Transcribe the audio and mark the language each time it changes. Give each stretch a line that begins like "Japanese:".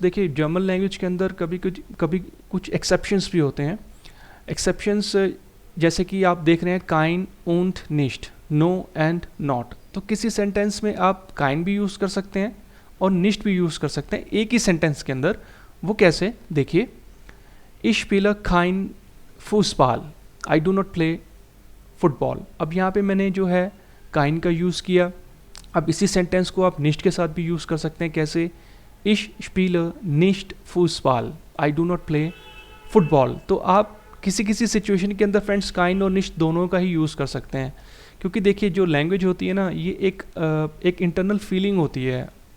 Hindi: देखिए German language के अंदर कभी कुछ एक्सेप्शंस भी होते हैं। एक्सेप्शंस जैसे कि आप देख रहे हैं Kine und nicht, no and not. तो किसी सेंटेंस में आप काइन भी यूज़ कर सकते हैं और निश्ट भी यूज़ कर सकते हैं एक ही सेंटेंस के अंदर। वो कैसे, देखिए,
German: ich spiele kein Fußball,
English: I do not play football।
Hindi: अब यहाँ पे मैंने जो है काइन का यूज़ किया। अब इसी सेंटेंस को आप निश्ट के साथ भी यूज़ कर सकते हैं, कैसे,
German: ich spiele nicht Fußball,
English: I do not play football।
Hindi: तो आप किसी किसी सिचुएशन के अंदर फ्रेंड्स काइन और निश्ट दोनों का ही यूज़ कर सकते हैं, क्योंकि देखिए जो लैंग्वेज होती है ना, ये एक इंटरनल फीलिंग होती है।